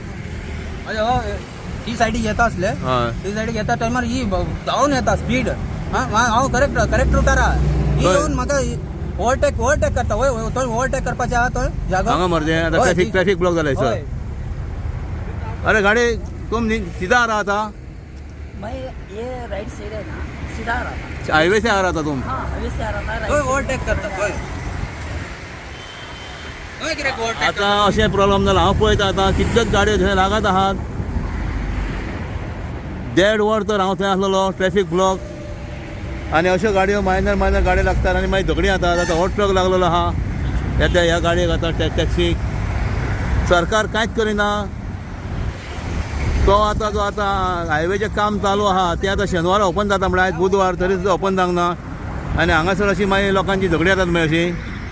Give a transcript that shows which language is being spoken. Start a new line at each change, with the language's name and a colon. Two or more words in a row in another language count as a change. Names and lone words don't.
Konkani: ही सायडीक येता असले ही सायडीक येता टायमार ही धांवन येता स्पीड हांव करेक्ट रुटार ही येवन म्हाका ओवरटेक करता थंय ओवरटेक करपाचें आहा थंय जागो हांगा मरे आता
English: traffic block
Konkani: जालें सर
Hindi: अरे गाडी तुम सीधा आ रहा था मैं ये
English: right side
Hindi: है ना सीधा आ रहा था हाईवे से आ रहा था तुम हाँ हाईवे से आ रहा था
Konkani: थंय ओवरटेक करता थंय कित्याक ओवरटेक आता अशें प्रॉब्लेम जाला हांव पळयता आता कितल्योच गाडयो थंय लागत आहात देड वर तर हांव थंय आसलेलो
English: traffic block
Konkani: आनी अश्यो गाडयो मायनर गाडयो लागतात आनी मागीर झगडी जातात आता हो ट्रक लागलेलो आहा येता ह्या गाडयेक आता टॅक्सीक सरकार कांयच करिना तो आता जो आता हायवेचें काम चालू आहा ते आता शेनवार ओपन जाता म्हळ्यार आयज बुधवार तरी सुद्दां ओपन जावंक ना आनी हांगासर अशी मागीर लोकांची झगडी जातात मागीर अशी